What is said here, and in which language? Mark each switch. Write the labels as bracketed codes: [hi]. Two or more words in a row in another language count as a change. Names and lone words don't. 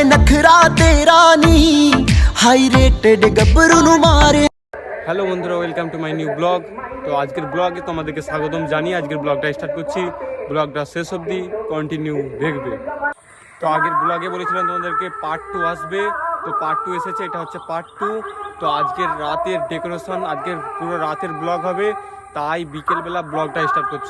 [pa] ਨਖਰਾ ਤੇਰਾ ਨੀ [en] high rated [pa] ਗੱਭਰੂ ਨੂੰ ਮਾਰੇ। [bn] হ্যালো বন্ধুরা, [en] welcome to my new blog. [bn] তো আজকের ব্লগে তোমাদেরকে স্বাগতম জানিয়ে আজকের ব্লগটা স্টার্ট করছি। ব্লগটা শেষ অবধি কন্টিনিউ দেখবে। তো আগের ব্লগে বলেছিলাম তোমাদেরকে পার্ট 2 আসবে, তো পার্ট 2 এসেছে, এটা হচ্ছে পার্ট 2। তো আজকের রাতের ডেকোরেশন, আজকের পুরো রাতের ব্লগ হবে, তাই বিকেলবেলা ব্লগটা স্টার্ট করছে।